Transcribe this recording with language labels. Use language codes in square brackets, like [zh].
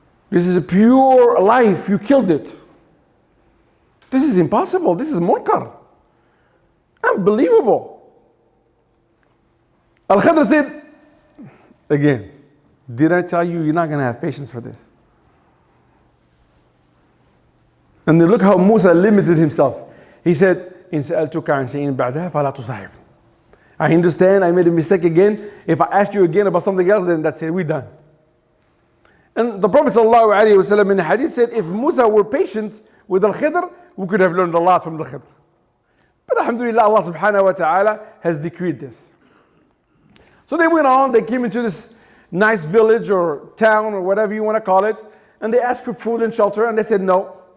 [en] This is a pure life, you killed it. This is impossible, this is munkar. Unbelievable. Al-Khidr said, again, did I tell you you're not going to have patience for this? And then look how Musa limited himself. He said, [ar] إن سألتك عن شيء بعدها فلا تصاحب. [en] I understand, I made a mistake again. If I ask you again about something else, then that's it, we're done. And the Prophet ﷺ in the hadith said, if Musa were patient with Al-Khidr, we could have learned a lot from Al-Khidr. But alhamdulillah, Allah subhanahu wa ta'ala has decreed this. So they went on, they came into this nice village or town or whatever you want to call it, and they asked for food and shelter, and they said no.